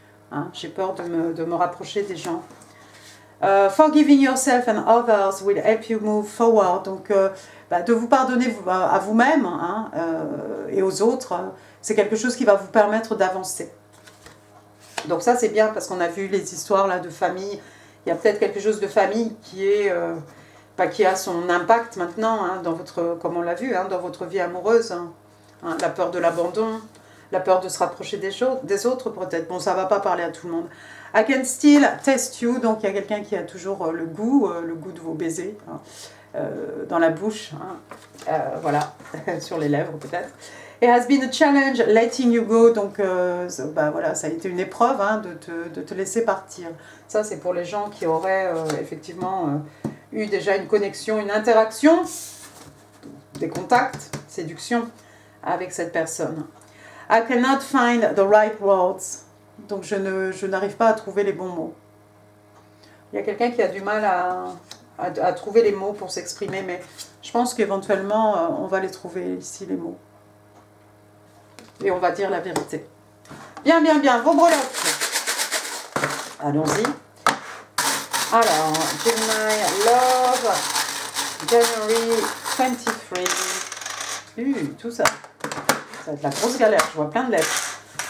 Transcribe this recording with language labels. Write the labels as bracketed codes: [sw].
[fr] Hein, j'ai peur de me rapprocher des gens. [en] Forgiving yourself and others will help you move forward. [fr] Donc de vous pardonner à vous-même, hein, et aux autres, c'est quelque chose qui va vous permettre d'avancer. Donc ça c'est bien parce qu'on a vu les histoires là de famille. Il y a peut-être quelque chose de famille qui a son impact maintenant, hein, dans votre, comme on l'a vu, hein, dans votre vie amoureuse. Hein. Hein, la peur de l'abandon, la peur de se rapprocher des autres peut-être. Bon, ça ne va pas parler à tout le monde. [en] I can still test you. [fr] Donc il y a quelqu'un qui a toujours le goût de vos baisers, hein, dans la bouche, hein, voilà, sur les lèvres peut-être. [en] It has been a challenge letting you go. [fr] Donc voilà, ça a été une épreuve, hein, de te laisser partir. Ça, c'est pour les gens qui auraient effectivement eu déjà une connexion, une interaction, des contacts, séduction avec cette personne. [en] I cannot find the right words. [fr] Donc je n'arrive pas à trouver les bons mots. Il y a quelqu'un qui a du mal à trouver les mots pour s'exprimer, mais je pense qu'éventuellement, on va les trouver ici, les mots. Et on va dire la vérité. Bien, bien, bien. Vos breloques. Allons-y. [en] Alors, Gemini, Love, January 23. [fr] Tout ça. Ça va être la grosse galère. Je vois plein de lettres.